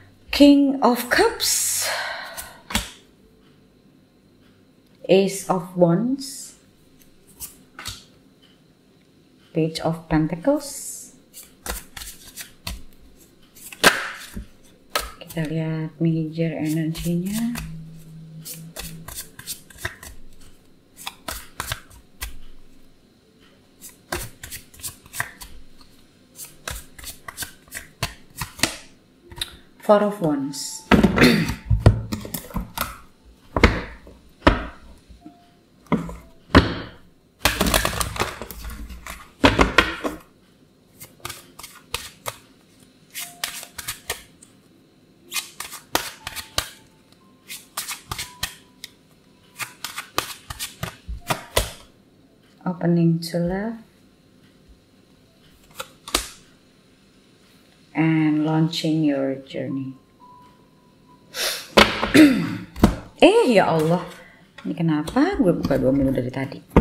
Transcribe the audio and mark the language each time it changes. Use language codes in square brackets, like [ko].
[en] King of Cups, Ace of Wands, Page of Pentacles. [id] Kita lihat major energinya. [en] Four of Wands. Opening to love and launching your journey. [id] Ya Allah, ini kenapa gue buka 2 minggu dari tadi?